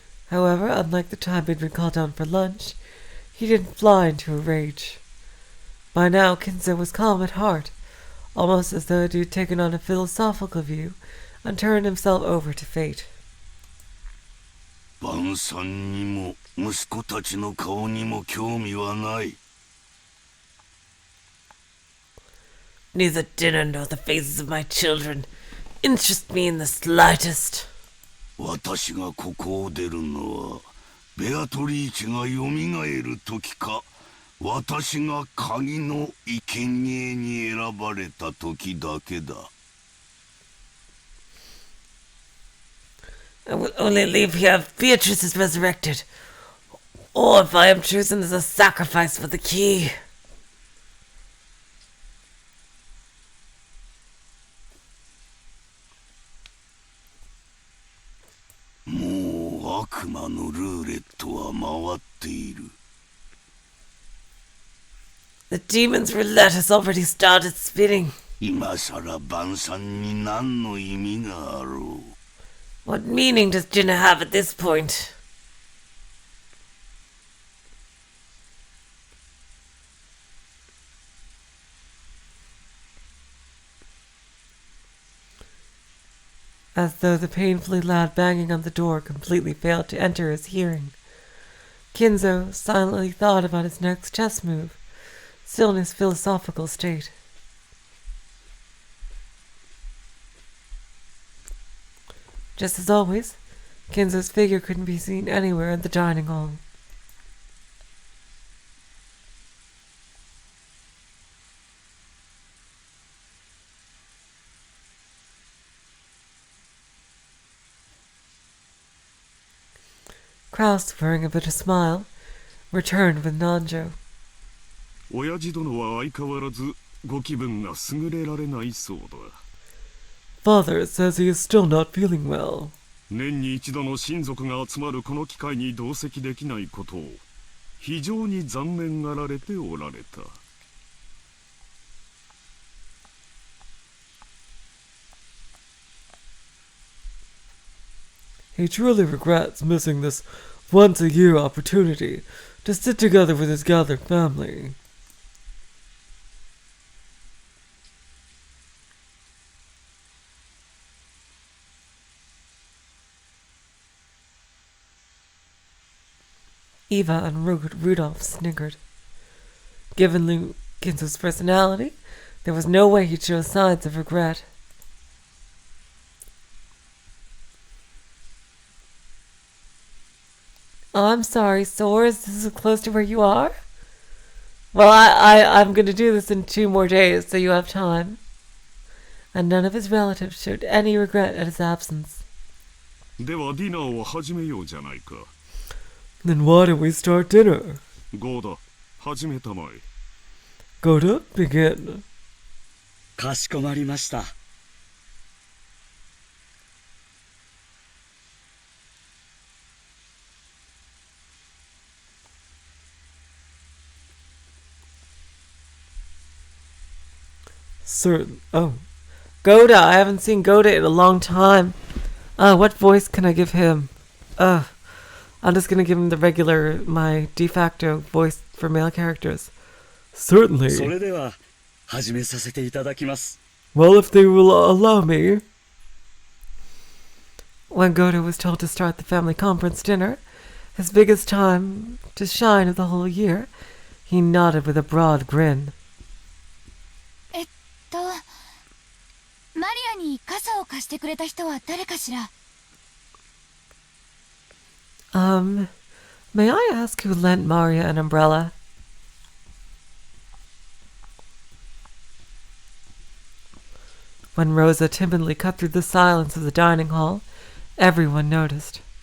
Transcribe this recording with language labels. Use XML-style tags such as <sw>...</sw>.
<en>However, unlike the time he'd been called down for lunch, he didn't fly into a rage. By now, Kinzo was calm at heart, almost as though he had taken on a philosophical view and turned himself over to fate.</en> <ja>晩餐にも息子たちの顔にも興味はない。</ja> <en>Neither dinner nor the faces of my children interest me in the slightest.</en> <ja>私がここを出るのはベアトリーチがよみがえる時か私が鍵の生贄に選ばれた時だけだ。</ja> <en>I will only leave here if Beatrice is resurrected, or if I am chosen as a sacrifice for the key.</en> <ja>もう悪魔のルーレットは回っている。</ja> <en>The demon's roulette has already started spinning.</en> <ja>今さら晩餐に何の意味があろう。</ja> <en>What meaning does dinner have at this point? As though the painfully loud banging on the door completely failed to enter his hearing, Kinzo silently thought about his next chess move, still in his philosophical state. Just as always, Kinzo's figure couldn't be seen anywhere in the dining hall. Kraus, wearing a bitter smile, returned with Nanjo.</en> <ja>親父殿は相変わらずご気分が優れられないそうだ</ja> <en>Father says he is still not feeling well.</en> <ja>年に一度の親族が集まるこの機会に同席できないことを非常に残念がられておられた</ja> <en>He truly regrets missing this once-a-year opportunity to sit together with his gathered family. Eva and Rudolph sniggered. Given Kinzo's personality, There was no way he'd show signs of regret. Oh, I'm sorry, Soares. This is close to where you are? Well, I'm going to do this in 2 more days, so you have time. And none of his relatives showed any regret at his absence.</en> <ja>ではディナーを始めようじゃないか。</ja> <en>Then why don't we start dinner?</en> <ja>ゴーダ、始めたまえ。</ja> <en>Goda, begin.</en> <ja>かしこまりました。</ja> <en>Certain. Oh. Goda, I haven't seen Goda in a long time. What voice can I give him? I'm just gonna give him the regular, my de facto voice for male characters. Certainly.</en> <ja>それでは始めさせていただきます。</ja> <en>Well, if they will allow me. When Goda was told to start the family conference dinner, his biggest time to shine of the whole year, he nodded with a broad grin.</en> <ja>マリアに傘を貸してくれた人は誰かしら？</ja> <en>May I ask who lent Maria an umbrella? When Rosa timidly cut through the silence of the dining hall, everyone noticed.</en>